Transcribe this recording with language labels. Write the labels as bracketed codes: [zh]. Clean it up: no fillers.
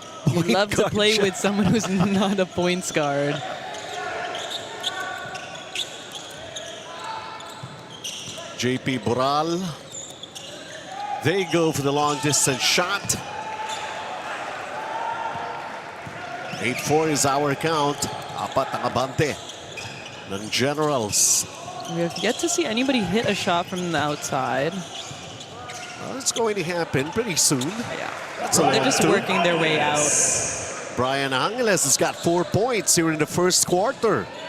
[en] You love to play with someone who's not a points guard. JP Boral. They go for the long distance shot. 8-4 is our count. [tl] Apat ang abante ng Generals. [en] We have yet to see anybody hit a shot from the outside. Well, it's going to happen pretty soon. Yeah. They're just working their way out. Brian Angeles has got 4 points here in the first quarter.